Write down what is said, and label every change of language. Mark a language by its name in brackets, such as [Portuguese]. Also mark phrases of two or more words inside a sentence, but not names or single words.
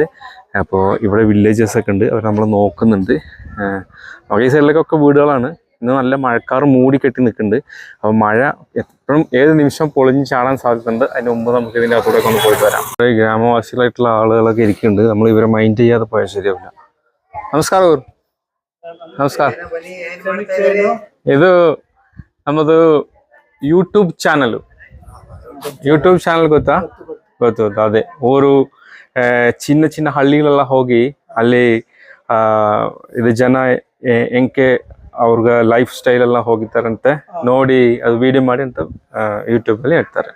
[Malayalam] അപ്പോൾ ഇവിടെ വില്ലേജസൊക്കെ ഉണ്ട്, അവർ നമ്മൾ നോക്കുന്നുണ്ട്. ഈ സൈഡിലേക്കൊക്കെ വീടുകളാണ്. ഇന്ന് നല്ല മഴക്കാർ മൂടിക്കെട്ടി നിൽക്കുന്നുണ്ട്. അപ്പോൾ മഴ എപ്പോഴും ഏത് നിമിഷം പൊളിഞ്ഞ് ചാടാൻ സാധ്യതയുണ്ട്. അതിന് മുമ്പ് നമുക്ക് ഇതിൻ്റെ അകത്തൂടെയൊക്കെ ഒന്ന് പോയിട്ട് വരാം. ഈ ഗ്രാമവാസികളായിട്ടുള്ള ആളുകളൊക്കെ ഇരിക്കുന്നുണ്ട്. നമ്മൾ ഇവരെ മൈൻഡ് ചെയ്യാതെ പോയാൽ ശരിയാവില്ല. [Kannada] ನಮಸ್ಕಾರ. ಇದು ನಮ್ಮದು ಯೂಟ್ಯೂಬ್ ಚಾನಲ್ ಗೊತ್ತಾ? ಗೊತ್ತು. ಅದೇ ಊರು ಚಿನ್ನ ಹಳ್ಳಿಗಳೆಲ್ಲ ಹೋಗಿ ಅಲ್ಲಿ ಇದು ಜನ ಹೆಂಗೆ ಅವ್ರಿಗೆ [English] life style [Kannada] ಎಲ್ಲ ಹೋಗಿದ್ದಾರಂತೆ ನೋಡಿ ಅದು ವಿಡಿಯೋ ಮಾಡಿ ಅಂತ ಯೂಟ್ಯೂಬಲ್ಲಿ ಇಡ್ತಾರೆ.